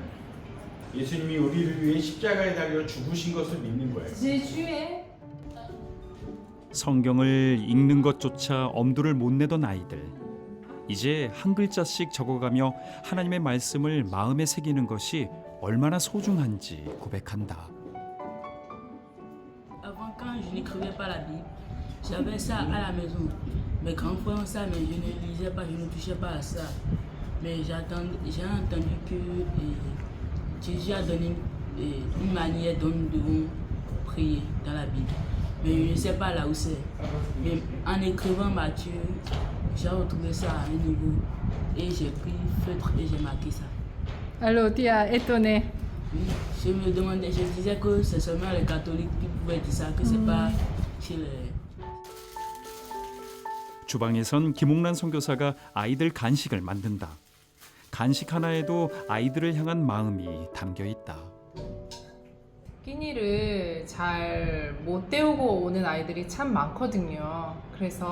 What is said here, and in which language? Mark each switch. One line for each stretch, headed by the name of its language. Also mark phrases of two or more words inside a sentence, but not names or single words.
Korean: 예수님이 우리를 위해 십자가에 달려 죽으신 것을 믿는 거예요. 성경을 읽는 것조차 엄두를 못 내던 아이들. 이제 한 글자씩 적어가며 하나님의 말씀을 마음에 새기는 것이 얼마나 소중한지 고백한다.
French: Avant, quand je n'écrivais pas la Bible, j'avais ça à la maison. Mes grands frères ont ça, mais je ne lisais pas, je ne touchais pas à ça. Mais j'ai entendu que Jésus a donné une manière dont nous devons prier dans la Bible. Mais je ne sais pas là où c'est. Mais en écrivant Matthieu, j'ai retrouvé ça à un niveau. Et j'ai pris feutre et j'ai marqué ça. Alors, tu es étonné. Oui, je me demandais, je disais que c'est seulement les catholiques qui pouvaient dire ça, que c'est pas chez les...
Korean: 주방에선 김옥란 선교사가 아이들 간식을 만든다. 간식 하나에도 아이들을 향한 마음이 담겨 있다. 끼니를 잘 못 때우고 오는 아이들이 참 많거든요.